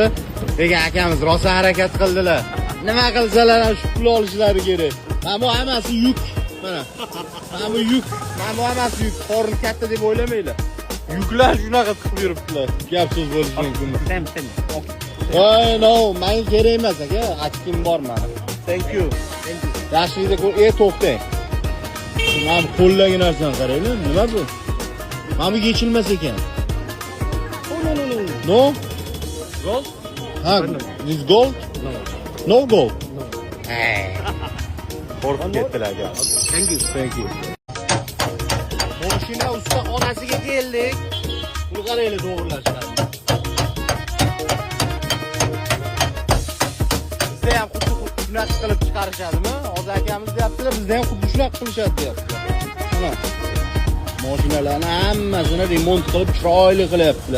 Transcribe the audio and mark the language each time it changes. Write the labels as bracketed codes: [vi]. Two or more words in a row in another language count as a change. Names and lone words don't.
[uz] Degan akamiz rosa harakat qildilar. Nima qilsalar ham shu pulni olishlari kerak. Mana bu hammasi yuk. Mana. Mana bu yuk. Mana bu hammasi yuk. Qorni katta deb o'ylamanglar. Yuklar shunaqa qilib yuribdilar. Gap so'z bo'lishi mumkin. Sen. Voy, no, menga kerak emas aka. Achkim bor meni. [en] Thank you. [uz] Yaxshilikda to'xtang. Mana bu qo'ldagi narsani qaranglar. Nima bu? Mana bu yechilmas ekan. [en] No? Gold? Ha, this gold? No. No gold. No. [uz] Qo'rqib ketdilar aka. [en] Thank you. [uz] Mashina ustaxonasiga keldik. Buni qaranglar to'g'rilashlar. Bizda ham xuddi shunaqa qilib chiqarishadimi? Hozir akamiz deyaptilar, bizda ham xuddi shunaqa qilishadi deyaptilar. Mana mashinalarni hammasini remont qilib chiroyli qilyaptilar.